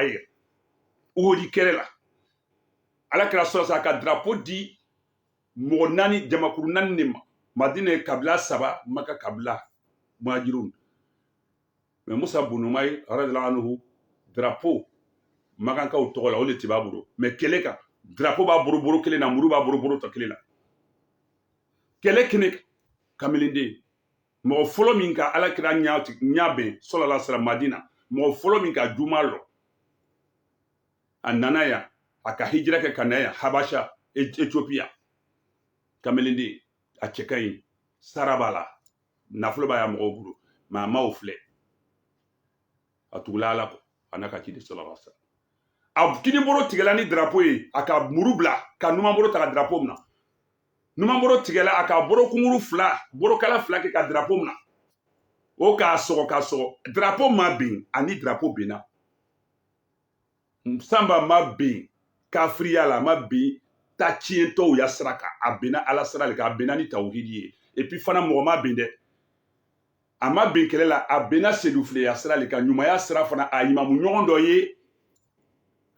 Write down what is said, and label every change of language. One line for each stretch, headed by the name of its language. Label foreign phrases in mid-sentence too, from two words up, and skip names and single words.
Bambara: ye Uhudi kɛlɛ la ala kɛra sɔrɔ sa ka drapeau di mɔgɔ 4 jamakuru 4 de ma Madina ye kabila 3 Maka kabila muhajirun mais Musa Bonoma ye
Arabic: رضي الله عنه
Bambara: drapeau makankaw tɔgɔ la o de tɛ b'a bolo mais kɛlɛ kan drapeau b'a boro kelen na muru b'a boro tɔ kelen na kɛlɛ kɛnɛ kamelenden mɔgɔ fɔlɔ min ka ala kira ɲa bɛn
Arabic: صلى الله عليه وسلم
Bambara: Madina mɔgɔ fɔlɔ min ka juma lɔ a nana yan a ka hijira kɛ ka na yan Habasha Ethiopia kamelenden a cɛ ka ɲi sara b'a la nafolo b'a ya mɔgɔw bolo mais a m'aw filɛ a tugula ala kɔ a n'a ka ciden
Arabic: صلى الله عليه وسلم
Bambara: a kinibolo tigɛla ni drapeau ye a ka muru bila ka numanbolo ta ka drapeau minɛ numanbolo tigɛla a ka borokunguru borokala 2 kɛ ka drapeau minɛ o k'a sɔgɔ drapeau ma ben ani drapeau benna Samba ma ben kafiriya la ma ben ta tiɲɛtɔw ya sira kan a benna ala sira de kan a benna ni tawhidi ye
French: et puis
Bambara: fana mɔgɔ ma ben dɛ a ma ben kɛlɛ la a benna Seydou Filɛ ya sira de kan ɲumanya sira fana a imamu ɲɔgɔn dɔ ye a